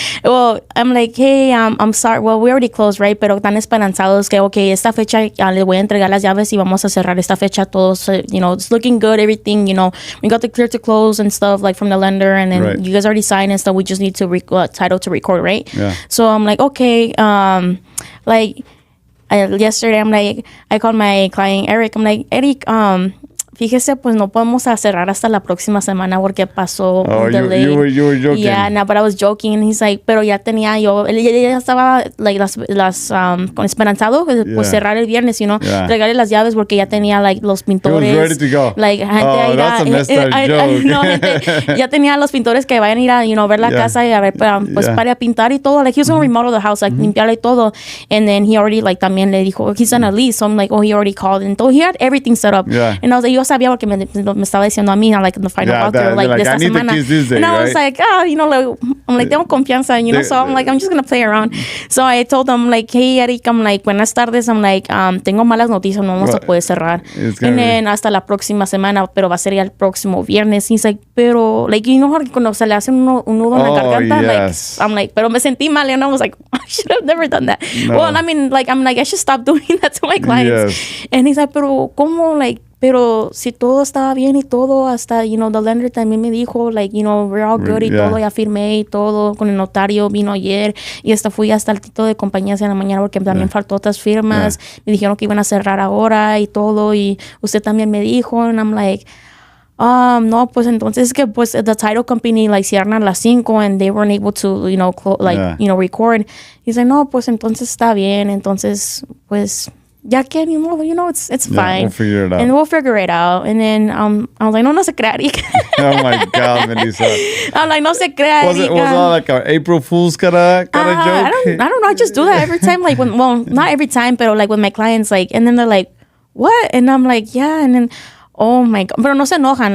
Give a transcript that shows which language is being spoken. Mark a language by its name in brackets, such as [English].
[English] Well, I'm like, hey, I'm sorry. Well, we already closed, right? [Spanish] Pero tan esperanzados que, okay, esta fecha le voy a entregar las llaves y vamos a cerrar esta fecha todos. [English] It's looking good, everything, we got the clear to close and stuff, like, from the lender, and then you guys already signed and stuff. We just need to title to record, right? Yeah. So I'm like, okay, like, yesterday, I'm like, I called my client Eric. I'm like, [Spanish] Eric, fíjese, pues no podemos cerrar hasta la próxima semana porque pasó un delay. [English] You were joking. Yeah, no, but I was joking. And he's like, [Spanish] pero ya tenía yo, él ya estaba, like, con esperanzado, pues cerrar el viernes, regalarle las llaves porque ya tenía, like, los pintores. [English] He was ready to go. [Spanish] Like, gente, [English] that's a messed up joke. [Spanish] No, gente, ya tenía los pintores que vayan a ir a, ver la casa y a ver, pues para pintar y todo. [English] Like, he was going to remodel the house, like, [Spanish] limpiarle todo. [English] And then he already, like, [Spanish] también le dijo, [English] he's on a lease. So I'm like, oh, he already called. And so he had everything set up. Yeah. And I was like, you [Spanish] yo sabía porque me estaba diciendo a mí, [English] like in the final walkthrough, like, [Spanish] de [English] I [Spanish] esta [English] need [Spanish] semana. [English] to kiss this day, And I was right? like, you know, like, I'm like, [Spanish] tengo confianza, [English] you know, so I'm like, I'm just going to play around. So I told him, like, hey, Eric, I'm like, [Spanish] buenas tardes, [English] I'm like, [Spanish] tengo malas noticias, no vamos a poder cerrar. [English] And then [Spanish] hasta la próxima semana, pero va a ser ya el próximo viernes. [English] He's like, [Spanish] pero, like, [English] you know how [Spanish] cuando se le hace un nudo en la garganta? [English] Yes. Like, I'm like, [Spanish] pero me sentí mal, [English] and I was like, I should have never done that. No. Well, I mean, like, I'm like, I should stop doing that to my clients. Yes. And he's like, [Spanish] pero, ¿cómo? Like, pero si todo estaba bien y todo, hasta, [English] you know, the lender [Spanish] también me dijo, like, [English] you know, we're all good [Spanish] y todo, ya firmé y todo, con el notario vino ayer y hasta fui hasta el título de compañías en la mañana porque también faltó otras firmas, me dijeron que iban a cerrar ahora y todo, y usted también me dijo, and I'm like, no, pues entonces que pues [English] the title company like [Spanish] cierran a las 5 [English] and they weren't able to, you know, you know, record. [Spanish] He's like, no, pues entonces está bien, entonces pues ya que ni modo, [English] you know, it's fine. We'll figure it out. And we'll figure it out. And then I was like, [Spanish] no se crea, [English] Eric. Oh my God, Melissa. [Spanish] I'm like, no se crea, [English] Was it [Spanish] Eric. [English] like an April Fool's kind of joke? I don't know. I just do that every time. Like not every time, but like with my clients, like, and then they're like, what? And I'm like, yeah. And then, oh my God. [Spanish] Pero no se enojan.